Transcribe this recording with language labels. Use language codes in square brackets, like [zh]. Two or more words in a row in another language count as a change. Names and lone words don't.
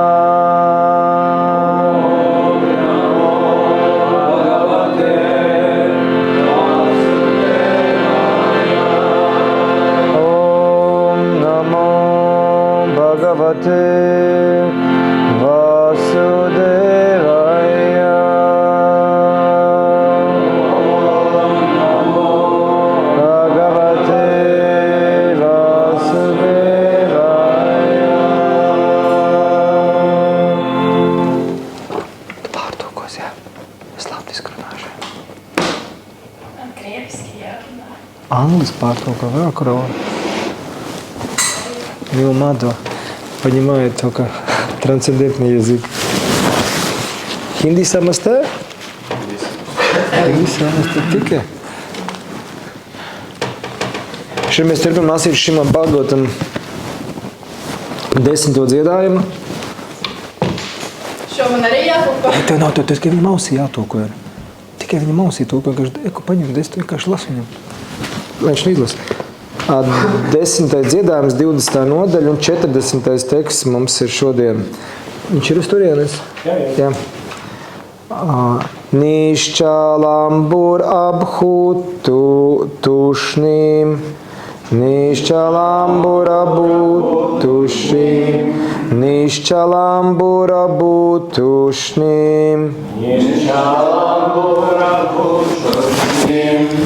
[sa] Om Namo Bhagavate Vasudevaya. Bhagavate Vasudevaya. [lv] Pārtulkos, jā. Es latviski runāšu. Krieviski jārunā. Английский pārtulko vēl kurā. [ru] Милмадва понимает только трансцендентный язык. Хинди самастая? Хинди самастая tikai. [lv] Šeit mēs turpinām lasīt Šrimad Bhagavatam 10. dziedājumu. Šo man arī jātulko. Tev nav, tev tikai viņa mausī jātulko ir. Tikai viņa mausī tulko, vienkārši paņem, es vienkārši lasu viņam. Lai viņš izlasa. 10. dziedājums, 20. nodaļa un 40. teksts mums ir šodien. Viņš ir uz turienes? Jā. [sa] Nišķalambur abhutu tušnim, nišķalambur abhutušnim, nišķalambur abhutušnim, nišķalambur abhutušnim,